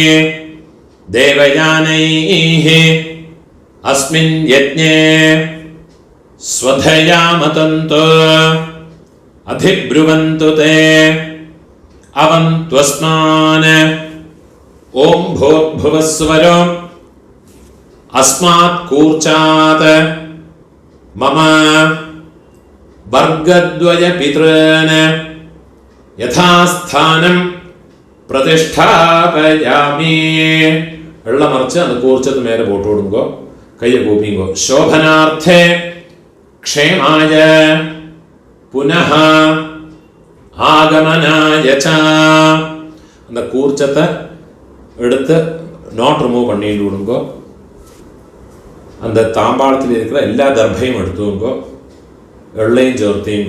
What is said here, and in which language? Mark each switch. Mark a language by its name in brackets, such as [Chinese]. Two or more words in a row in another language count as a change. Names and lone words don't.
[Sanskrit] देवयानैः अस्मिन् यज्ञे स्वधया मतन्तो अधिब्रुवन्तु ते अवन्त्वस्मान् ओं भूर्भुवस्वरो अस्मात् कूर्चात् मम वर्गद्वय पितॄन् यथास्थानं प्रतिष्ठापयामि. [Tamil] வெள்ளம் மறிச்சு அது கூர்ச்சத்து மேலே போட்டு கொடுங்கோ. கையை கூப்பிங்கோ. [Sanskrit] शोभनार्थे क्षेमाय पुनः आगमनाय च. [Tamil] அந்த கூர்ச்சத்தை எடுத்து [English] not remove [Tamil] பண்ணிட்டு விடுங்கோ. அந்த தாம்பாளத்தில் இருக்கிற எல்லா தர்பையும் எடுத்துங்கோ, எள்ளையும் சேர்த்தீங்கோ.